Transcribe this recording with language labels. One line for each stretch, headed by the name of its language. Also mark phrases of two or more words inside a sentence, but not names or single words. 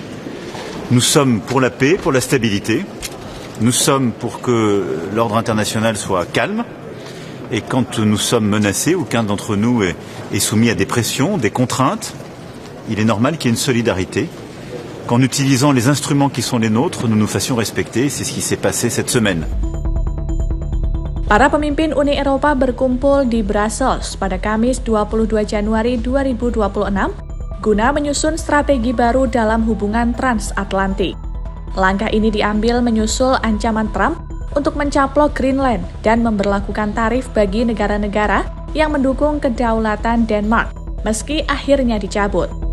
French: Nous sommes pour la paix, pour la stabilité. Nous sommes pour que l'ordre international soit calme. Et quand nous sommes menacés, ou qu'un d'entre nous est soumis à des pressions, des contraintes, il est normal qu'il y ait une solidarité, qu'en utilisant les instruments qui sont les nôtres, nous nous fassions respecter. C'est ce qui s'est passé cette semaine.
Indonesian: Para pemimpin Uni Eropa berkumpul di Brussels pada Kamis 22 Januari 2026 guna menyusun strategi baru dalam hubungan transatlantik. Langkah ini diambil menyusul ancaman Trump untuk mencaplok Greenland dan memberlakukan tarif bagi negara-negara yang mendukung kedaulatan Denmark, meski akhirnya dicabut.